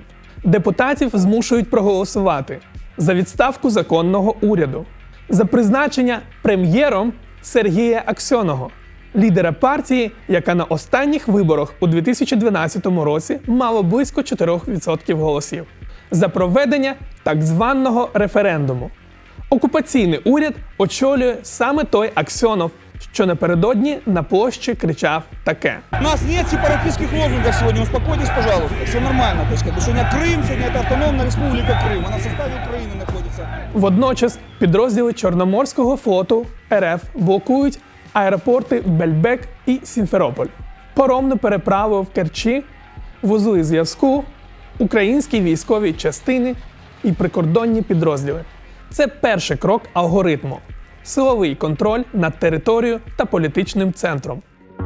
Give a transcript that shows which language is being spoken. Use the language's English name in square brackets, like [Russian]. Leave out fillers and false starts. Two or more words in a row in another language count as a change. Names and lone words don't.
[Ukrainian] Депутатів змушують проголосувати за відставку законного уряду, за призначення прем'єром Сергія Аксьонова, лідера партії, яка на останніх виборах у 2012 році мала близько 4% голосів, за проведення так званого референдуму. Окупаційний уряд очолює саме той Аксьонов, що напередодні на площі кричав таке. [Russian] У нас нет сепаратистских лозунгов сегодня, успокойтесь, пожалуйста, все нормально. То есть, сегодня Крым, сегодня это автономная республика Крым, она в составе Украины находится. [Ukrainian] Водночас підрозділи Чорноморського флоту РФ блокують аеропорти Бельбек і Сімферополь, паромну переправу в Керчі, вузли зв'язку, українські військові частини і прикордонні підрозділи. Це перший крок алгоритму – силовий контроль над територією та політичним центром.